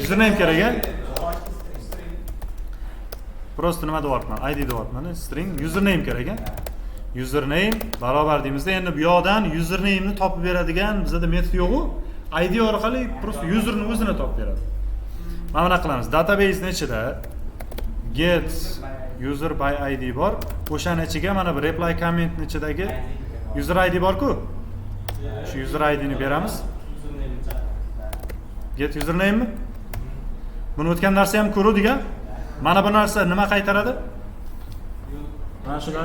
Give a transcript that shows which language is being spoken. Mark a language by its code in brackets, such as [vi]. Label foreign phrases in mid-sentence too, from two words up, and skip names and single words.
[uz] Username kerak-a? Prosta nima deyapman? Id deyapman, string username kerak-a? Username barobar deymizda, endi bu yoqdan username ni topib beradigan bizda metod yo'q-ku. Id orqali prosta userni o'zini topib beradi. Mana bunaqa qilamiz. Database ni ichida [en] get user by id [uz] bor. O'shani ichiga mana bu [en] reply comment [uz] ni ichidagi [en] user id [uz] bor-ku. Shu [en] user id [uz] ni beramiz. [en] Get username [uz] mi? Buni o'tgan narsa ham ko'ruvdik-a? Mana bu narsa nima qaytaradi? Mana shu